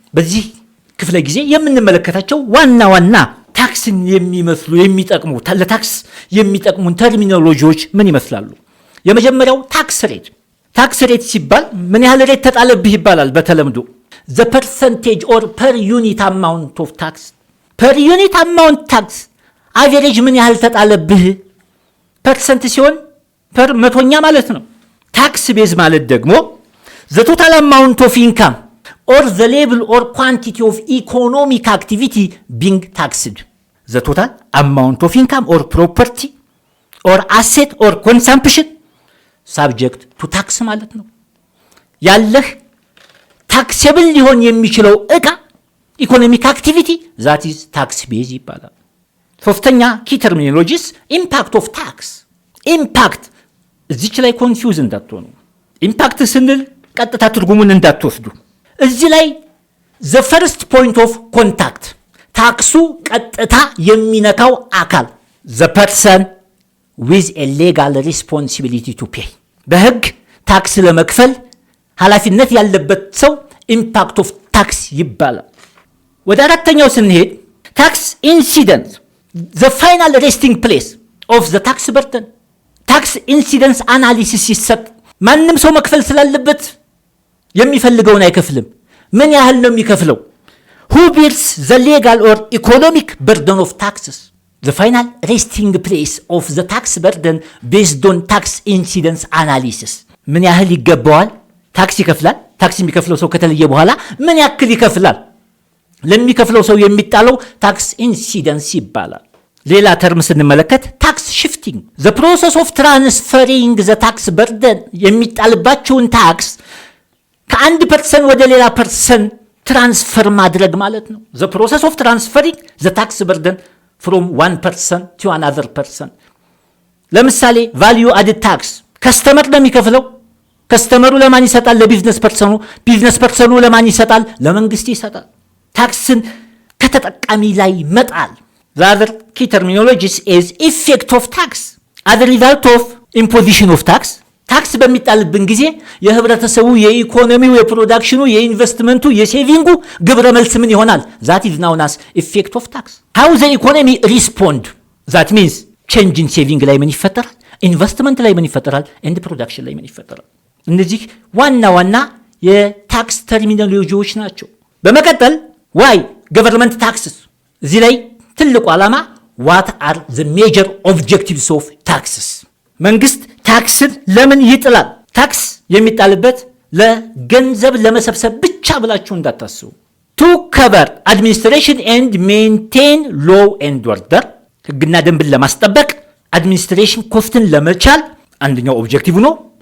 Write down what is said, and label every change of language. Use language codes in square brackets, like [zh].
[am] በዚህ ክፍለ ጊዜ የምንመለከታቸው ዋና ታክስን የሚመስሉ የሚጠቅሙ ለታክስ የሚጠቅሙን ተርሚኖሎጂዎች ምን ይመስላሉ? የመጀመሪያው ታክስ ሬት። ታክስ ሬት ሲባል ምን ያህል ሬት ተጣለብህ ይባላል በተለምዶ። [en] the percentage or per unit amount of tax. per unit amount tax [am] አቨሬጅ ምን ያህል ተጣለብህ። ፐርሰንት ሲሆን ፐር መቶኛ ማለት ነው። ታክስ ቤዝ ማለት ደግሞ [en] the total amount of income or the level or quantity of economic activity being taxed. the total amount of income or property or asset or consumption subject to tax [am] ማለት ነው። ያለህ ታክሰብል ሊሆን የሚችለው ዕቃ ኢኮኖሚክ አክቲቪቲ [en] that is tax base [am] ይባላል። ሶስተኛ ኪ ተርሚኖሎጂስ ኢምፓክት ኦፍ ታክስ። ኢምፓክት እዚች ላይ ኮንፊውዝ እንዳትሆኑ። ኢምፓክት ስንል ቀጥታ ትርጉሙን እንዳትወስዱ። እዚህ ላይ [en] the first point of contact [am] ታክሱ ቀጥታ የሚነካው አካል [en] the person with a legal responsibility to pay [am] በህግ ታክስ ለመክፈል ኃላፊነት ያለበት ሰው ኢምፓክት ኦፍ ታክስ ይባላል። ወደ አራተኛው ስንሄድ ታክስ ኢንሲደንስ [en] the final resting place of the tax burden. [am] ታክስ ኢንሲደንስ አናሊሲስ ሲሰጥ ማንም ሰው መክፈል ስላለበት የሚፈልገውን አይከፍልም። ምን ያህል ነው የሚከፍለው? [en] who bears the legal or economic burden of taxes? the final resting place of the tax burden based on tax incidence analysis. [am] ምን ያህል ይገባዋል? ታክስ ይከፍላል። ታክስ የሚከፍለው ሰው ከተለየ በኋላ ምን ያክል ይከፍላል? ለሚከፍለው ሰው የሚጣለው ታክስ ኢንሲደንስ ይባላል። ሌላ ተርም ስንመለከት ታክስ ሽፍቲንግ [en] the process of transferring the tax burden [am] የሚጣልባቸውን ታክስ ከአንድ ፐርሰን ወደ ሌላ ፐርሰን ትራንስፈር ማድረግ ማለት ነው። [en] the process of transferring the tax burden from one person to another person. [am] ለምሳሌ value added tax ከስተመር ነው የሚከፍለው። ከስተመሩ ለማን ይሰጣል? ለቢዝነስ ፐርሰኑ። ቢዝነስ ፐርሰኑ ለማን ይሰጣል? ለመንግስት ይሰጣል። ታክስን ከተጠቃሚ ላይ መጣል። [en] the other key terminologies is effect of tax as a result of imposition of tax. [am] ታክስ በሚጣልብን ጊዜ የህብረተሰቡ የኢኮኖሚው የፕሮዳክሽኑ የኢንቨስትመንቱ የሴቪንጉ ግብረ መልስ ምን ይሆናል? [en] that is known as effect of tax. how the economy respond, that means change in saving [am] ላይ ምን ይፈጠራል? ኢንቨስትመንት ላይ ምን ይፈጠራል? [en] and production [am] ላይ ምን ይፈጠራል? እነዚህ ዋና የታክስ ተርሚኖሎጂዎች ናቸው። በመቀጠል [en] why government taxes [am] እዚህ ላይ ትልቁ ዓላማ [en] what are the major objectives of taxes? [am] መንግስት ታክስን ለምን ይጥላል? ታክስ የሚጣልበት ለገንዘብ ለመሰብሰብ ብቻ ብላችሁ እንዳታስቡ። [en] to cover administration and maintain law and order [am] ህግና ደንብን ለማስጠበቅ አድሚኒስትሬሽን ኮስትን ለመቻል አንደኛው ኦብጀክቲቭ ነው።